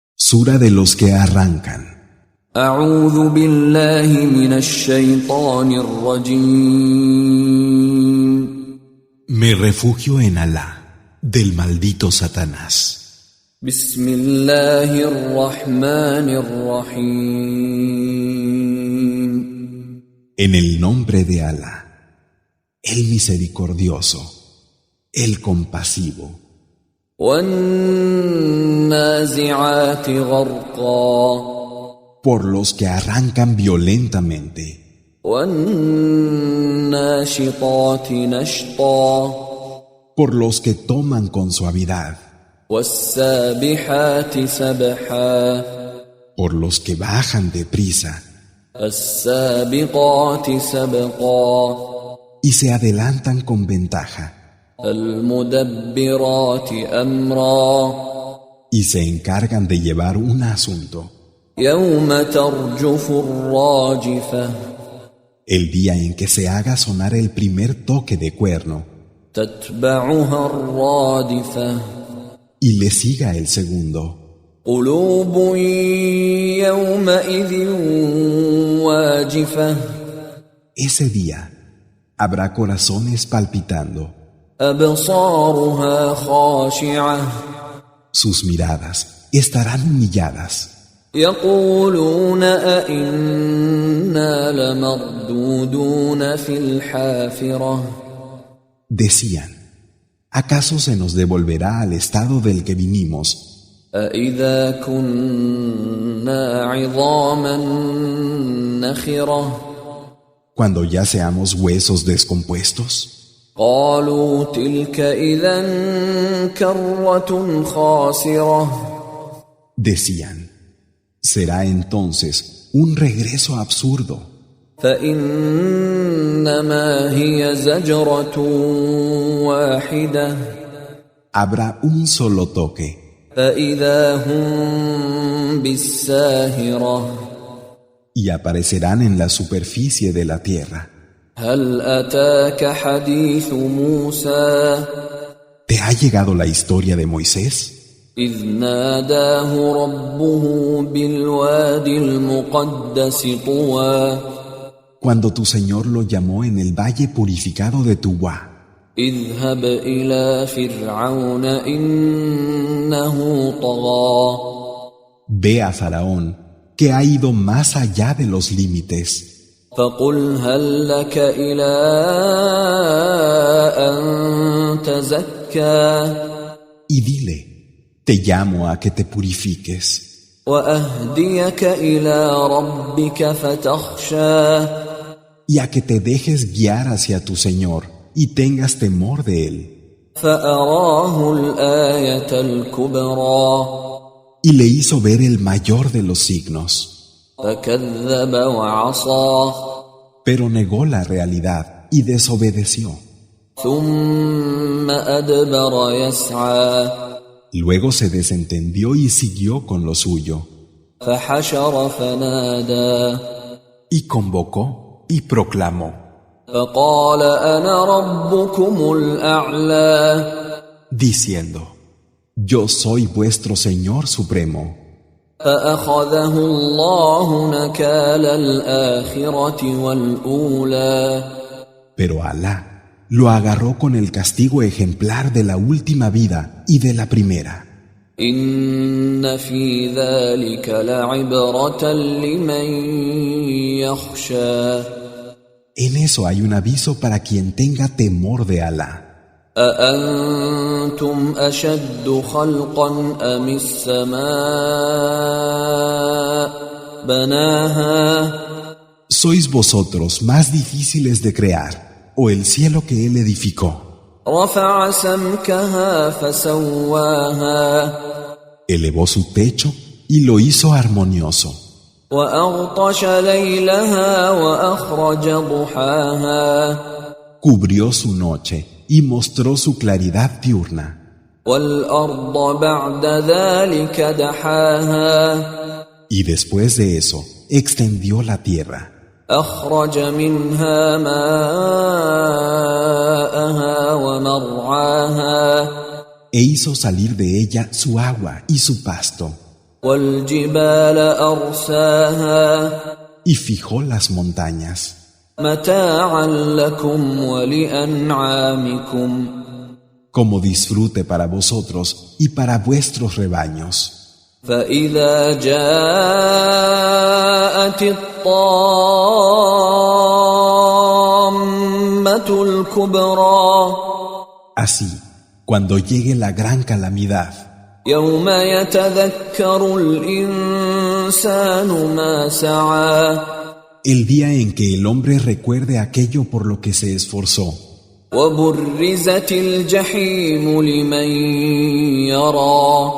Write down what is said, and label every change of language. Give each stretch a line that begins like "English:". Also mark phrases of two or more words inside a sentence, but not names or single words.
Spanish: Sura de los que arrancan.
Arabic: أعوذ بالله من الشيطان الرجيم.
Spanish: Me refugio en Alá, del maldito Satanás.
Arabic: بسم الله الرحمن الرحيم.
Spanish: En el nombre de Alá, el misericordioso, el compasivo.
Arabic: والنازعات غرقا.
Spanish: Por los que arrancan violentamente.
Arabic: والناشطات نشطا.
Spanish: Por los que toman con suavidad.
Arabic: والسابحات سبحا.
Spanish: Por los que bajan deprisa.
Arabic: السابقات سبقا.
Spanish: Y se adelantan con ventaja.
Arabic: المدبرات أمرا.
Spanish: Y se encargan de llevar un asunto.
Arabic: يوم ترجف الراجفة.
Spanish: El día en que se haga sonar el primer toque de cuerno.
Arabic: تتبعها الرادفة.
Spanish: Y le siga el segundo.
Arabic: قلوب يومئذ واجفة.
Spanish: Ese día habrá corazones palpitando.
Arabic: أبصارها خاشعة.
Spanish: Sus miradas estarán humilladas.
Arabic: يقولون أئنا لمردودون في الحافرة.
Spanish: Decían, ¿acaso se nos devolverá al estado del que vinimos?
Arabic: أإذا كنا عظاما نخرة.
Spanish: Cuando ya seamos huesos descompuestos.
Arabic: قالوا تلك إذا كرة خاسرة.
Spanish: Decían, será entonces un regreso absurdo.
Arabic: فإنما هي زجرة واحدة.
Spanish: Habrá un solo toque.
Arabic: فإذا هم بالساهرة.
Spanish: Y aparecerán en la superficie de la tierra.
Arabic: هل أتاك حديث موسى.
Spanish: ¿Te ha llegado la historia de Moisés?
Arabic: إذ ناداه ربه بالوادي المقدس طوى.
Spanish: Cuando tu Señor lo llamó en el valle purificado de Tuwa.
Arabic: اذهب إلى فرعون إنه طغى.
Spanish: Ve a Faraón, que ha ido más allá de los límites.
Arabic: فقل هل لك إلى أن تزكى.
Spanish: Y dile, te llamo a que te purifiques.
Arabic: وأهديك إلى ربك فتخشى.
Spanish: Y a que te dejes guiar hacia tu Señor y tengas temor de Él.
Arabic: فأراه الآية الكبرى.
Spanish: Y le hizo ver el mayor de los signos.
Arabic: فكذب وعصى.
Spanish: Pero negó la realidad y desobedeció.
Arabic: ثم أدبر يسعى.
Spanish: Luego se desentendió y siguió con lo suyo.
Arabic: فحشر فنادى.
Spanish: Y convocó y proclamó.
Arabic: فقال أنا ربكم الأعلى.
Spanish: Diciendo, yo soy vuestro Señor Supremo.
Arabic: فأخذه الله نكال الآخرة والأولى.
Spanish: Pero Alá lo agarró con el castigo ejemplar de la última vida y de la primera.
Arabic: إن في ذلك لعبرة لمن يخشى.
Spanish: En eso hay un aviso para quien tenga temor de Alá.
Arabic: أأنتم أشد خلقا أم السماء بناها.
Spanish: ¿Sois vosotros más difíciles de crear o el cielo que Él edificó?
Arabic: رفع سمكها فسواها.
Spanish: Elevó su techo y lo hizo armonioso.
Arabic: وأغطش ليلها وأخرج ضحاها.
Spanish: Cubrió su noche y mostró su claridad diurna.
Arabic: والأرض بعد ذلك دحاها.
Spanish: Y después de eso, extendió la tierra.
Arabic: أخرج منها ماءها ومرعاها.
Spanish: E hizo salir de ella su agua y su pasto.
Arabic: والجبال أرساها
Spanish: y fijó las montañas,
Arabic: متاعا لكم ولأنعامكم
Spanish: como disfrute para vosotros y para vuestros rebaños.
Arabic: فإذا جاءت الطامة الكبرى
Spanish: Así, cuando llegue la gran calamidad,
Arabic: يوم يتذكر الإنسان ما سعى
Spanish: el día en que el hombre recuerde aquello por lo que se esforzó,
Arabic: وبرزت الجحيم لمن يرى